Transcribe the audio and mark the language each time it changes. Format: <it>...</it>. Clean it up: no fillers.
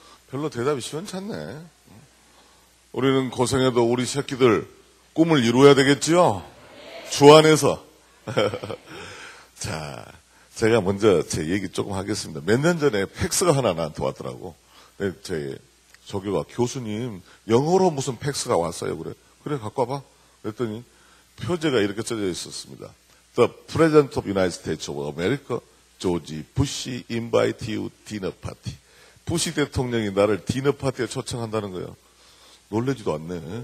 <ko>별로 대답이 시원찮네. 우리는 고생해도 우리 새끼들 꿈을 이루어야 되겠죠? 주 안에서. 자, 제가 먼저 제 얘기 조금 하겠습니다. 몇 년 전에 팩스가 하나 나한테 왔더라고. 제 조교가 교수님 영어로 무슨 팩스가 왔어요. 그래 갖고 와봐. 그랬더니 표제가 이렇게 써져 있었습니다.</ko> <en>The President of United States of America, George Bush invite you dinner party.</en> <ko>부시 대통령이 나를 디너 파티에 초청한다는 거예요. 놀라지도 않네.</ko>